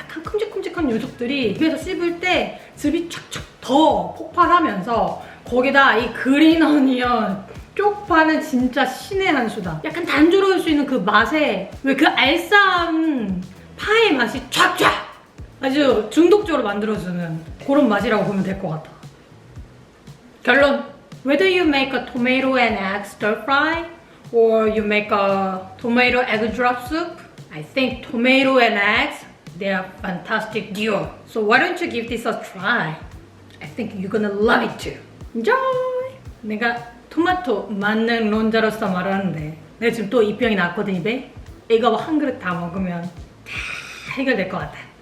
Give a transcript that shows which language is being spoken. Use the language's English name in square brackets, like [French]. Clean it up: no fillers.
[Korean] 약간 큼직큼직한 녀석들이 입에서 씹을 때 즙이 촥촥 더 폭발하면서, 거기다 이 그린 어니언 쪽파는 진짜 신의 한 수다. 약간 단조로울 수 있는 그 맛에, 왜 그 알싸한 파의 맛이 촥촥 아주 중독적으로 만들어주는 그런 맛이라고 보면 될 것 같아. [English] 결론, whether you make a tomato and egg stir fry or you make a tomato egg drop soup, I think tomato and eggs, they are fantastic duo. So why don't you give this a try? I think you're gonna love it too. Enjoy! [Korean] 내가 토마토 만능론자로서 말하는데, 내가 지금 또 이 병이 났거든 입에. 이거 한 그릇 다 먹으면 다 해결될 것 같아.